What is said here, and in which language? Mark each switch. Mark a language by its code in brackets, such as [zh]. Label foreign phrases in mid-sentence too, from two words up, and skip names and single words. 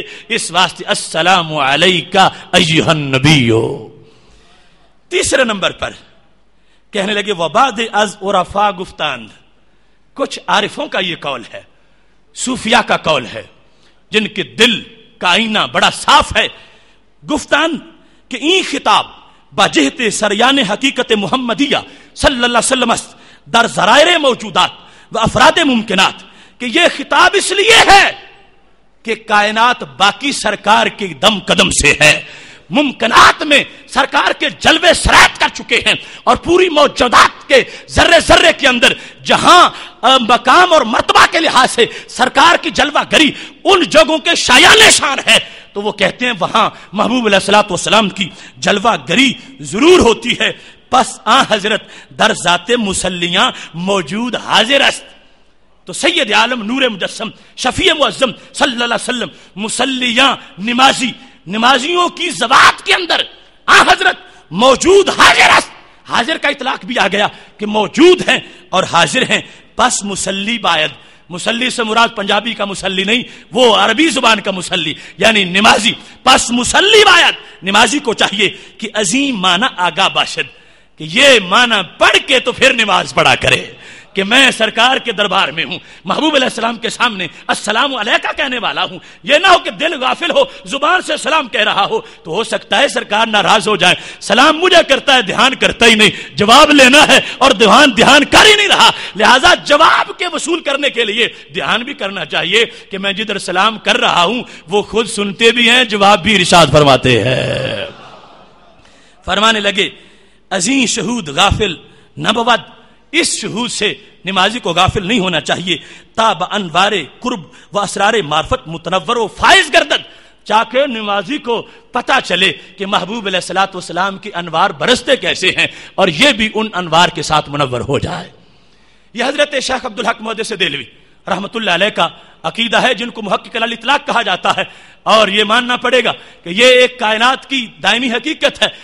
[ur] اس واسطے [ar] السلام علیکہ ایھا النبی. [ur] تیسرے نمبر پر کہنے لگے [fa] وبعد از عرفاء گفتان, [ur] کچھ عارفوں کا یہ قول ہے, صوفیاء کا قول ہے جن کے دل کا آئینہ بڑا صاف ہے. [fa] گفتان کہ این خطاب بجہت سریان حقیقت محمدیہ [ar] صلی اللہ علیہ وسلم [fa] در ذرائر موجودات و افراد ممکنات, [ur] کہ یہ خطاب اس لیے ہے کہ کائنات باقی سرکار کے دم قدم سے ہے, ممکنات میں سرکار کے جلوے سرایت کر چکے ہیں, اور پوری موجودات کے ذرے ذرے کے اندر جہاں مقام اور مرتبہ کے لحاظ سے سرکار کی جلوہ گری ان جگہوں کے شایان شان ہے, تو وہ کہتے ہیں وہاں محبوب [ar] علیہ الصلوۃ والسلام [ur] کی جلوہ گری ضرور ہوتی ہے. [fa] پس حضرت در ذات مسلیاں موجود حاضر است. [ur] تو سید عالم نور مجسم شفیع معظم [ar] صلی اللہ علیہ وسلم [ur] مسلیاں نمازی, نمازیوں کی ذوات کے اندر حضرت [fa] موجود حاضر است. [ur] حاضر کا اطلاق بھی آ گیا کہ موجود ہیں اور حاضر ہیں. [fa] پس مسلی باید, [ur] مسلی سے مراد پنجابی کا مسلی نہیں, وہ عربی زبان کا مسلی یعنی نمازی. [fa] پس مسلی باید, [ur] نمازی کو چاہیے کہ [fa] عظیم معنی آگاہ باشد, [ur] کہ یہ معنی پڑھ کے تو پھر نماز پڑھا کرے, کہ میں سرکار کے دربار میں ہوں، محبوب علیہ السلام کے سامنے [ar] السلام علیکہ [ur] کہنے والا ہوں، یہ نہ ہو کہ دل غافل ہو، زبان سے سلام کہہ رہا ہو تو ہو سکتا ہے سرکار ناراض ہو جائے، سلام مجھے کرتا ہے، دھیان کرتا ہی نہیں، جواب لینا ہے اور دھیان کر ہی نہیں رہا، لہذا جواب کے وصول کرنے کے لیے دھیان بھی کرنا چاہیے کہ میں جدھر سلام کر رہا ہوں وہ خود سنتے بھی ہیں، جواب بھی ارشاد فرماتے ہیں۔ فرمانے لگے [fa] عظیم شہود غافل نہ بود، [ur] اس شہود سے نمازی کو غافل نہیں ہونا چاہیے، [fa] تاب انوار قرب و اسرار معرفت متنور و فائز گردد، [ur] چاہے نمازی کو پتا چلے کہ محبوب [ar] علیہ الصلوۃ والسلام [ur] کی انوار برستے کیسے ہیں اور یہ بھی ان انوار کے ساتھ منور ہو جائے۔ یہ حضرت شیخ عبدالحق محدث دہلوی [ar] رحمت اللہ علیہ [ur] کا عقیدہ ہے، جن کو محقق الاطلاق کہا جاتا ہے، اور یہ ماننا پڑے گا کہ یہ ایک کائنات کی دائمی حقیقت ہے۔